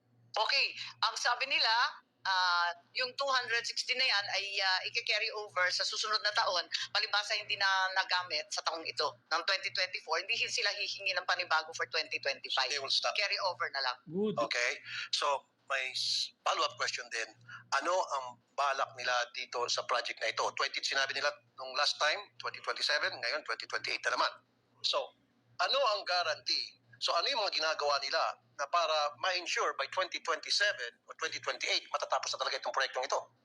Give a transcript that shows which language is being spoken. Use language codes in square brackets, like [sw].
[tl] Okay, ang sabi nila, yung 260 na yan ay i-carry over sa susunod na taon, palibasa hindi na nagamit sa taong ito ng 2024, hindi sila hihingi ng panibago for 2025. [en] They will stop. [tl] Carry over na lang. [en] Good. Okay? [tl] So, may follow-up question din. Ano ang balak nila dito sa project na ito? Sinabi nila nung last time, 2027, ngayon 2028 na naman. So, ano ang guarantee? So, ano yung mga ginagawa nila na para ma-ensure by 2027 o 2028 matatapos na talaga itong proyektong ito?